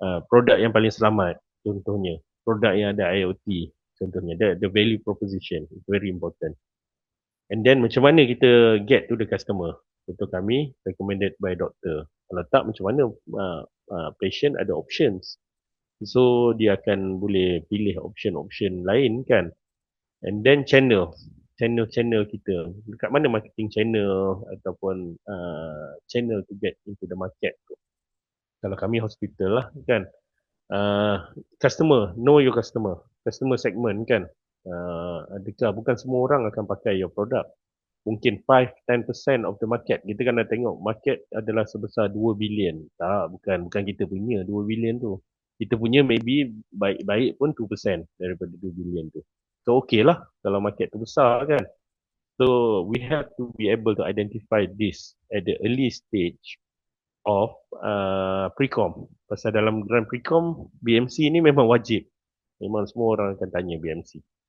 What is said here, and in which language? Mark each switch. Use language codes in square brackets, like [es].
[ms] Produk yang paling selamat contohnya. Produk yang ada IoT contohnya. [en] The value proposition is very important. And then [ms] macam mana kita [en] get to the customer. [ms] Contoh kami recommended by doctor. Kalau tak macam mana patient ada options. So dia akan boleh pilih option-option lain kan. [en] And then channel kita. [ms] Dekat mana [en] marketing channel ataupun channel to get into the market tu. [ms] Kalau kami hospital lah kan. [en] Customer, know your customer. [ms] Customer segment kan. Adakah bukan semua orang akan pakai [en] your product. [ms] Mungkin [en] 5-10% of the market. [ms] Kita kan dah tengok market adalah sebesar 2 billion. Tak, bukan kita punya 2 billion tu. Kita punya [en] maybe [ms] baik-baik pun 2% daripada 2 billion tu. So okay lah kalau market tu besar kan. [en] So we have to be able to identify this at the early stage of pre-com. [ms] Pasal dalam grand pre-com, BMC ni memang wajib. Memang semua orang akan tanya BMC.